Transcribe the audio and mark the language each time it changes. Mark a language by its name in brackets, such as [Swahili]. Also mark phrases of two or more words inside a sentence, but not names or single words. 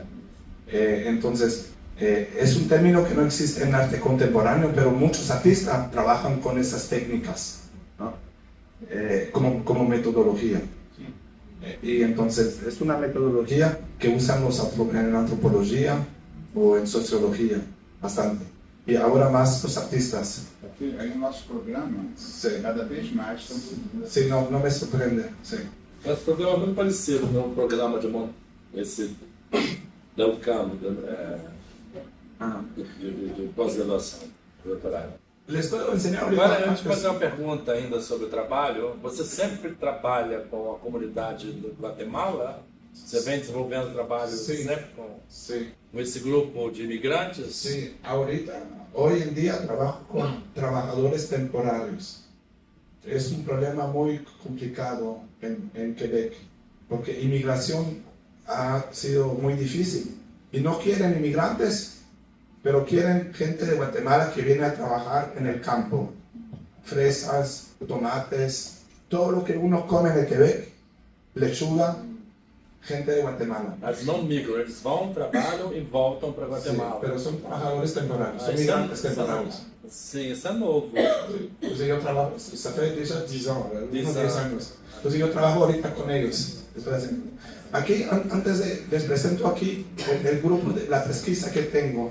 [Spanish] Entonces, es un término que no existe en arte contemporáneo, pero muchos artistas trabajan con esas técnicas, ¿no? Como metodología. Y entonces es una metodología que usan en antropología o en sociología bastante. Y ahora más los artistas. [Portuguese] Aqui, aí no nosso programa, cada vez mais estão seguindo. [Spanish] Sí, no me sorprende. Sí. [Portuguese] Esse programa é muito parecido, né? Um programa esse da UCAM, de pós-graduação, doutorado. [Spanish] Les puedo enseñar [Portuguese] Agora, eu te fazer uma pergunta ainda sobre o trabalho. Você sempre trabalha com a comunidade do Guatemala? Você vem desenvolvendo trabalho sempre com esse grupo de imigrantes? [Spanish] Sí, hoy en día trabajo con trabajadores temporarios. Es un problema muy complicado en Quebec, porque inmigración ha sido muy difícil y no quieren inmigrantes, pero quieren gente de Guatemala que viene a trabajar en el campo. Fresas, tomates, todo lo que uno come en Quebec, lechuga, gente de Guatemala. [Portuguese] Mas não migram, eles vão, trabalham e voltam para Guatemala. [Spanish] Sí, pero son trabajadores temporarios, son migrantes temporarios. [Portuguese] Sim, isso é novo. [Spanish] Entonces yo trabajo, [French] ça fait déjà 10 ans, [Spanish] unos 10 años. Entonces yo trabajo ahorita con ellos. Aquí, antes les presento aquí el grupo de la pesquisa que tengo.